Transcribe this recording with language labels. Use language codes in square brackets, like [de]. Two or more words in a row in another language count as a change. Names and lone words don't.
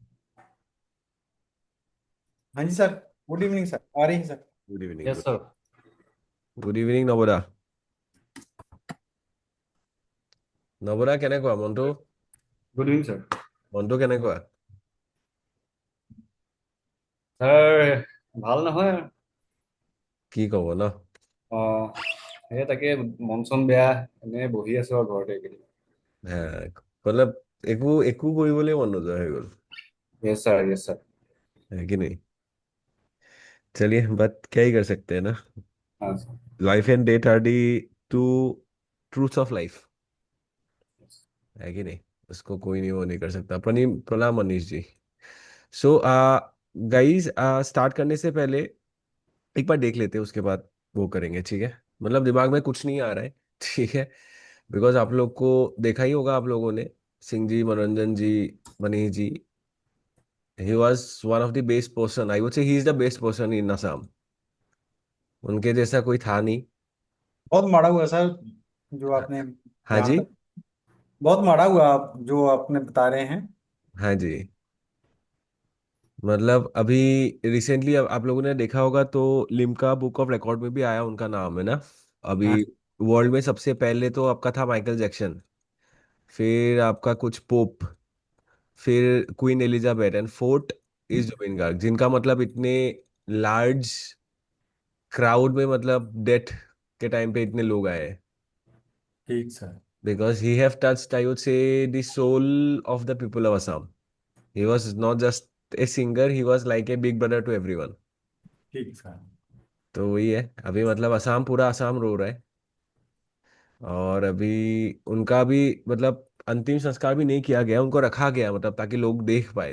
[hi] हाँ जी सर। [en] good evening [hi] सर, आ रही है सर। [en] good evening. yes sir. good evening [as] नवोदा। নবদা কেনেকুৱা মনটো? [en] good evening sir. [as] মনটো কেনেকুৱা? ছাৰ ভাল নহয়। কি ক'ব ন? অঁ, সেই তাকে মন চন বেয়া, এনে বহি আছো আৰু ঘৰতে এইকেইদিন। হা, मतलब একো একো কৰিবলৈ মন নোযোৱা হৈ গ'ল। [en] yes sir, yes sir. [hi] है कि नहीं? चलिए, बट क्या ही कर सकते हैं ना। हाँ सर। [en] life and death are the two truths of life. [hi] है कि नहीं? उसको कोई नहीं, वो नहीं कर सकता। प्रणाम मनीष जी। [en] so guys, [hi] स्टार्ट करने से पहले एक बार देख लेते हैं, उसके बाद वो करेंगे, ठीक है? मतलब दिमाग में कुछ नहीं आ रहा है ठीक है। बिकॉज आप लोग को देखा ही होगा आप लोगों ने, सिंह जी, मनोरंजन जी, मनीष जी। [en] he was one of the best person, I would say he is the best person in Assam. [hi] उनके जैसा कोई था नहीं। बहुत माड़ा हुआ सर जो आपने हाँ यहाँ जी। तक। बहुत माड़ा हुआ आप जो आपने बता रहे हैं। हाँ जी। मतलब अभी रिसेंटली आप लोगों ने देखा होगा तो लिम्का बुक ऑफ रिकॉर्ड में भी आया उनका नाम, है ना? अभी हाँ। वर्ल्ड में सबसे पहले तो आपका था माइकल जैक्सन, फिर आपका कुछ पोप, फिर क्वीन एलिजाबेथ, [en] and fourth is [hi] जुबिन गार्ग, जिनका मतलब इतने [en] large crowd [hi] में, मतलब डेथ के टाइम पे इतने लोग आए। ठीक सर। [en] because he have touched, I would say, the soul of the people of Assam. he was not just a singer, he was like a big brother to everyone. ठीक सर। [hi] तो वही है, अभी मतलब असम, पूरा असम रो रहा है। और अभी उनका भी मतलब अंतिम संस्कार भी नहीं किया गया, उनको रखा गया, मतलब ताकि लोग देख पाए।